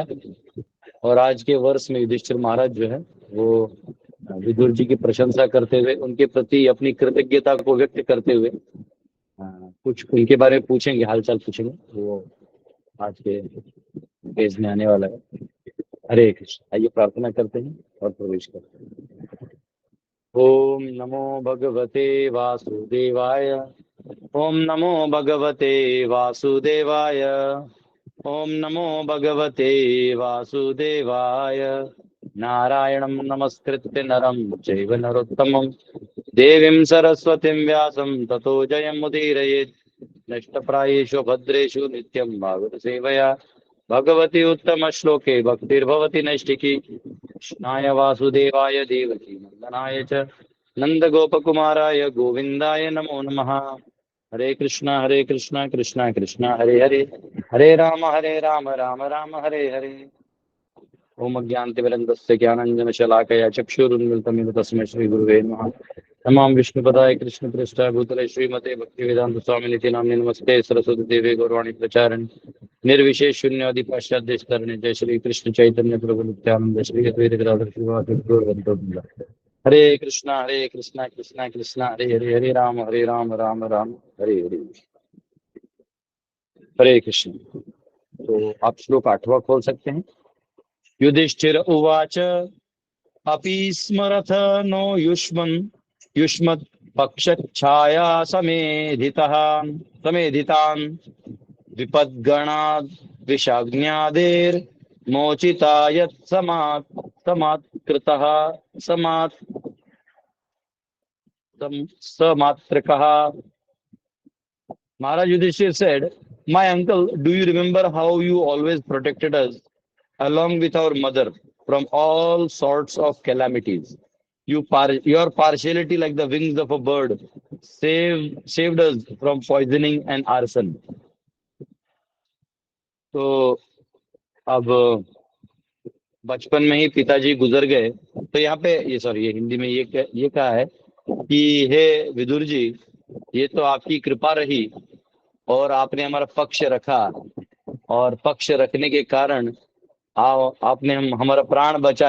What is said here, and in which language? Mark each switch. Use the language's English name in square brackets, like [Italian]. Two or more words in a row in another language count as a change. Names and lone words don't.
[Hindi] और आज के वर्ष में युधिष्ठिर महाराज जो है वो विदुर जी की प्रशंसा करते हुए, उनके प्रति अपनी कृतज्ञता को व्यक्त करते हुए कुछ उनके बारे में पूछेंगे, हालचाल पूछेंगे। वो आज के पेज में आने वाला है। हरे कृष्ण। आइए प्रार्थना करते हैं और प्रवेश करते हैं। [Sanskrit] ओम नमो भगवते वासुदेवाय। ओम नमो भगवते वासुदेवाय। ओम नमो भगवते वासुदेवाय। नारायणं नमस्कृत्य नरं चैव नरोत्तमं देवीं सरस्वतीं व्यासं ततो जयमुदीरयेत्। नष्टप्रायेषु भद्रेषु नित्यं भागवत सेवया भगवती उत्तम श्लोके भक्तिर्भवति नैष्टिकी। कृष्णाय वासुदेवाय देवकी नंदनाय च नंदगोपकुमाराय गोविंदाय नमो नमः। हरे कृष्णा कृष्णा कृष्णा हरे हरे, हरे राम राम राम हरे हरे। ओम अज्ञानतिमिरन्दस्य ज्ञानाञ्जनशलाकया चक्षुरुन्मिलितं येन तस्मै श्रीगुरुवे नमः। नमामि विष्णुपदाय कृष्णप्रेष्ठाय भूतले श्रीमते भक्तिवेदांत स्वामिनिति नाम्ने नमस्ते सरस्वती देवे गौरवाणी प्रचारिणे निर्विशेष शून्यादि पाश्चात्य स्तरणे जय श्री कृष्ण चैतन्य प्रभु नित्यानंद श्री अद्वैत गदाधर श्रीवास गौरवंत। हरे कृष्णा कृष्णा कृष्णा हरे हरे, हरे राम राम राम हरे हरे। [Hindi] हरे कृष्ण। तो आप श्लोक 8वां खोल सकते हैं। [Sanskrit] युधिष्ठिर उवाच अपि स्मरथ नो युष्मत् पक्षच्छाया समेधितान् विपद्गणाद् विषाज्ञादेर्मोचिता यत् समात्कृतः समात्रकः। [English] Maharaj Yudhishthir said, "My uncle, do you remember how you always protected us along with our mother from all sorts of calamities? Your partiality, like the wings of a bird, saved us from poisoning and arson." [Hindi] तो अब बचपन में ही पिताजी गुजर गए, तो यहाँ पे ये हिंदी में ये कहा है कि हे विदुर जी, ये तो आपकी कृपा रही और आपने हमारा पक्ष रखा, और पक्ष रखने के कारण आपने हमारा प्राण बचा।